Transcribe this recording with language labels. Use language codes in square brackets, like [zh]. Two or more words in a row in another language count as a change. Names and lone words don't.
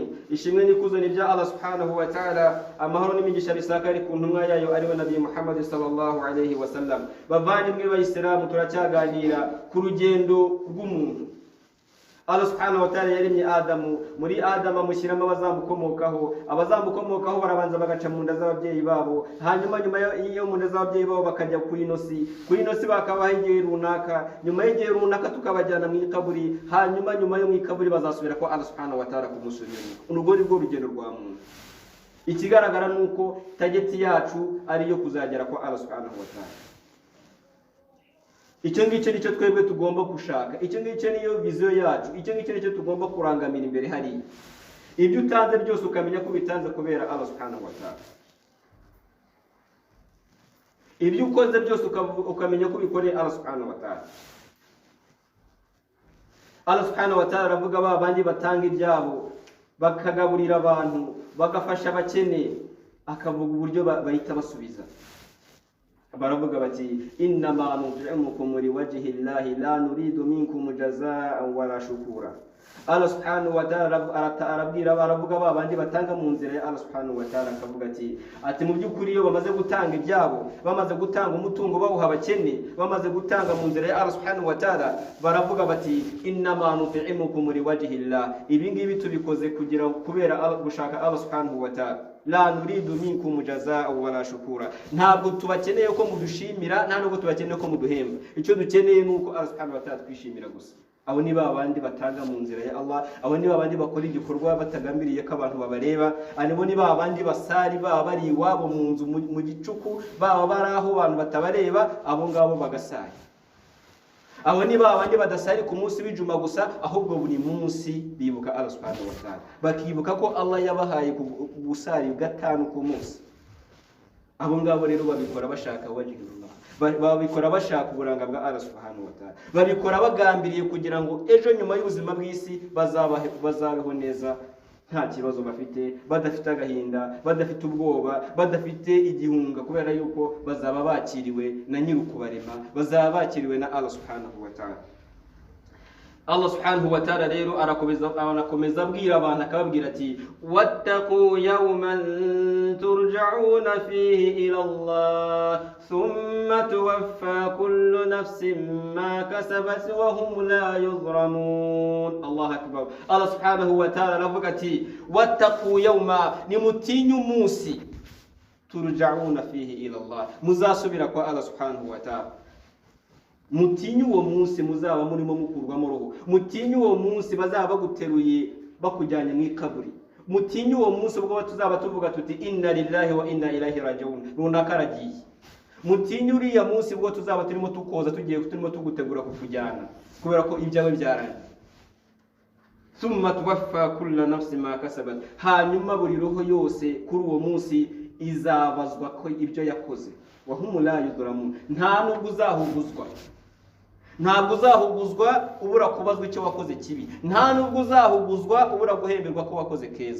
[rw] ishimwe kuzo ni bya [ar] الله سبحانه وتعالى, [rw] amahoro n'imigisha bisakari ku ntumwa yayo ari we Nabii Muhammad [ar] صلى الله عليه وسلم. [rw] Bavandimwe b'Abayisilamu, turacyaganira ku rugendo rw'umuntu. Allah subhanahu wa ta'ala yaremye Adamu, muri Adamu amushyiramo abazamukomokaho. Abazamukomokaho barabanza bagaca mu nda z'ababyeyi babo, hanyuma nyuma yo mu nda z'ababyeyi babo bakajya kuri inosi bakabaho igihe runaka, nyuma y'igihe runaka tukabajyana mu ikaburi, hanyuma nyuma yo mu ikaburi bazasubira kwa [ar] الله سبحانه وتعالى [rw] kumusubira. Urwo ni rwo rugendo rwa muntu. Ikigaragara nuko tageti yacu ari yo kuzagera kwa [ar] الله سبحانه وتعالى. [rw] Icyo ngicyo nicyo twebwe tugomba gushaka, icyo ngicyo niyo viziyo yacu, icyo ngicyo nicyo tugomba kurangamira imbere hariya. Ibyo utanze byose ukamenya ko bitanze kubera [ar] الله سبحانه وتعالى. [rw] Ibyo ukoze byose ukamenya ko bikoreye [ar] الله سبحانه وتعالى. الله سبحانه وتعالى [rw] aravuga ba bandi batanga ibyabo, bakagaburira abantu, bagafasha abakene, akavuga uburyo bahita basubiza. Baravuga bati [ar] إنما نطعمكم لوجه الله لا نريد منكم جزاء ولا شكورا. الله سبحانه وتعالى [rw] arabwira baravuga babandi batanga mu nzira ya [ar] الله سبحانه وتعالى, [rw] akavuga ati mu by'ukuri iyo bamaze gutanga ibyabo, bamaze gutanga umutungo bawuha abakene, bamaze gutanga mu nzira ya [ar] الله سبحانه وتعالى, [rw] baravuga bati [ar] إنما نطعمكم لوجه الله, [rw] ibi ngibi tubikoze kubera gushaka [ar] الله سبحانه وتعالى. لا نريد منكم جزاء ولا شكورا, [rw] ntabwo tubakeneye ko mudushimira, nta nubwo tubakeneye ko muduhemba. Icyo dukeneye nuko [ar] الله سبحانه وتعالى [rw] twishimira gusa. Abo ni babandi batanga mu nzira ya Allah, abo ni babandi bakora igikorwa batagambiriye ko abantu babareba, abo ni babandi basari baba bari iwabo mu nzu mu gicuku, baba bari aho abantu batabareba, abo ngabo bagasari. Abo ni babandi badasari ku munsi w'ijuma gusa, ahubwo buri munsi bibuka [ar] الله سبحانه وتعالى, [rw] bakibuka ko Allah yabahaye gusari gatanu ku munsi. Abo ngabo rero babikora bashaka wajhullah, babikora bashaka uburanga bwa [ar] الله سبحانه وتعالى, [rw] babikora bagambiriye kugira ngo ejo nyuma y'ubuzima bw'isi bazabeho neza, nta kibazo bafite, badafite agahinda, badafite ubwoba, badafite igihunga, kubera yuko bazaba bakiriwe na nyirukubarema, bazaba bakiriwe na [ar] الله سبحانه وتعالى. الله سبحانه وتعالى [rw] rero arakomeza abwira abantu, akababwira ati [ar] واتقوا يوما ترجعون فيه إلى الله ثم توفى كل نفس ما كسبت وهم لا يظلمون الله أكبر. الله سبحانه وتعالى [rw] aravuga ati [ar] واتقوا يوما, [rw] nimutinyu umunsi [ar] ترجعون فيه إلى الله, [rw] muzasubira kwa [ar] الله سبحانه وتعالى. [rw] Mutinyu uwo munsi muzaba murimo mukurwamo roho, mutinyu uwo munsi bazaba baguteruye bakujyanye mu ikaburi, mutinyu uwo munsi ubwo tuzaba tuvuga tuti [ar] إنا لله وإنا إليه راجعون, [rw] runaka aragiye. Mutinyu uriya munsi ubwo tuzaba turimo tukoza turimo tugutegura kukujyana, kubera ko ibyawe byarangiye. [ar] ثم توفى كل نفس ما كسبت, [rw] hanyuma buri roho yose kuri uwo munsi izabazwa ko ibyo yakoze. [ar] وهم لا يظلمون, [rw] nta nubwo uzahuguzwa, ntabwo uzahuguzwa ubura kubazwa icyo wakoze kibi, nta nubwo uzahuguzwa ubura guhemberwa ko wakoze keza.